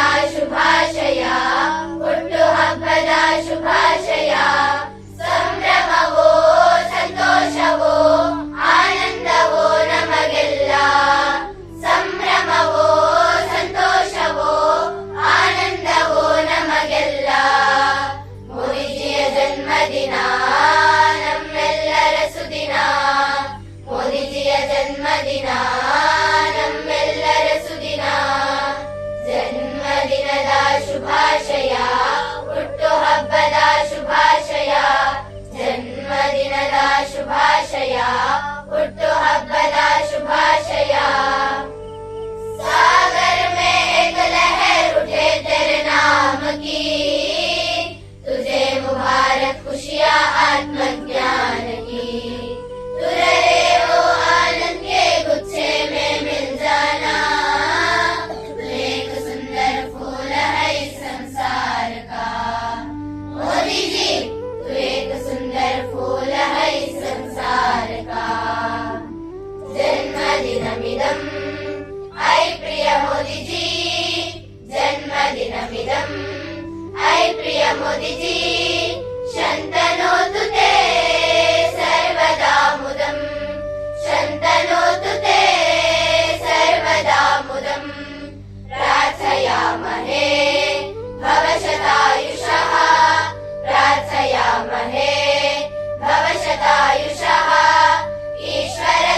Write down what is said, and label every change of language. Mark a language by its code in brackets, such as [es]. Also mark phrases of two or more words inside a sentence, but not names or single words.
[kn] ಶುಭಾಶಯ ಹುಟ್ಟು ಹಬ್ಬದ ಶುಭಾಶಯ ಸಂಭ್ರಮವೋ ಸಂತೋಷವೋ ಆನಂದವೋ ನಮಗೆಲ್ಲ ಸಂಭ್ರಮವೋ ಸಂತೋಷವೋ ಆನಂದವೋ ನಮಗೆಲ್ಲ ಮೋದಿಜಿಯ ಜನ್ಮದಿನ ನಮ್ಮೆಲ್ಲರ ಸುದಿನ ಮೋದಿಜಿಯ ಜನ್ಮದಿನ ನಮ್ಮೆಲ್ಲರ ಸುದಿನ ಜನ್ಮದಿನದ ಶುಭಾಶಯ ಹುಟ್ಟು ಹಬ್ಬದ ಶುಭಾಶಯ ಜನ್ಮದಿನದ ಶುಭಾಶಯ ಹುಟ್ಟು ಹಬ್ಬದ ಶುಭಾಶಯ [hi] सागर में एक लहर उठे तेरे नाम की तुझे मुबारक खुशियाँ आत्मज्ञान की तू रहे वो आनंद के गुच्छे में मिल जाना तू एक सुंदर फूल है इस संसार का मोदी जी तू एक सुंदर फूल है इस संसार का [sa] जन्मदिनमिदं ऐ प्रिय मोदी जी जन्मदिनमिदं ऐ प्रिय मोदी जी शन्तनोतु ते सर्वदा मुदं शन्तनोतु ते सर्वदा मुदं प्रार्थयामहे भवशतायुषः प्रार्थयामहे भवशतायुषः ईश्वरः